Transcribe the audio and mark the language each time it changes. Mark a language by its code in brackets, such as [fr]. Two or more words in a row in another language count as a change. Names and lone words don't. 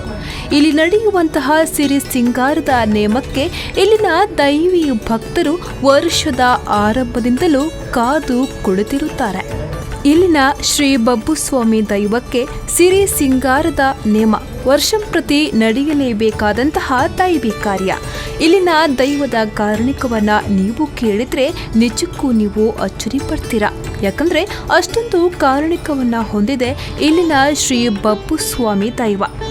[kn] ಇಲ್ಲಿ ನಡೆಯುವಂತಹ ಸಿರಿ ಸಿಂಗಾರದ ನೇಮಕ್ಕೆ ಇಲ್ಲಿನ ದೈವಿ ಭಕ್ತರು ವರ್ಷದ ಆರಂಭದಿಂದಲೂ ಕಾದು ಕುಳಿತಿರುತ್ತಾರೆ. ಇಲ್ಲಿನ ಶ್ರೀ ಬಬ್ಬುಸ್ವಾಮಿ ದೈವಕ್ಕೆ ಸಿರಿ ಸಿಂಗಾರದ ನೇಮ ವರ್ಷಂಪ್ರತಿ ನಡೆಯಲೇಬೇಕಾದಂತಹ ದೈವಿ ಕಾರ್ಯ. ಇಲ್ಲಿನ ದೈವದ ಕಾರಣಿಕವನ್ನ ನೀವು ಕೇಳಿದ್ರೆ ನಿಜಕ್ಕೂ ನೀವು ಅಚ್ಚರಿ ಪಡ್ತೀರಾ. ಯಾಕಂದ್ರೆ ಅಷ್ಟೊಂದು ಕಾರಣಿಕವನ್ನ ಹೊಂದಿದೆ ಇಲ್ಲಿನ ಶ್ರೀ ಬಬ್ಬುಸ್ವಾಮಿ ದೈವ.